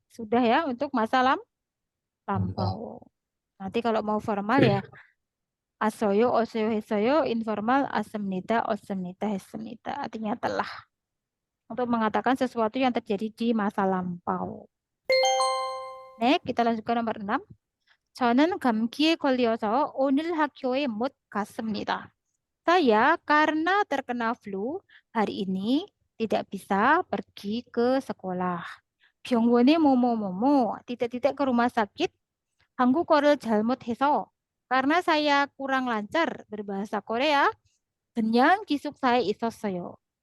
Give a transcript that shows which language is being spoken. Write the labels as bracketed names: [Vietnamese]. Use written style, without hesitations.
[Indonesian] Sudah ya untuk masa lampau. Nanti kalau mau formal ya asoyo, osoyo, hesoyo, informal, asemnita, osemnita, hesemnita. Artinya telah. Untuk mengatakan sesuatu yang terjadi di masa lampau. Next, kita lanjutkan nomor 6. [Korean] 저는 감기에 걸려서 오늘 학교에 못 갔습니다. [Indonesian] Saya karena terkena flu, hari ini tidak bisa pergi ke sekolah. [Korean] 병원에 뭐뭐뭐뭐, [Indonesian] titik-titik ke rumah sakit. [Korean] 한국어를 잘못해서, [Indonesian] karena saya kurang lancar berbahasa Korea, [Korean] 그냥 기숙사에 있었어요.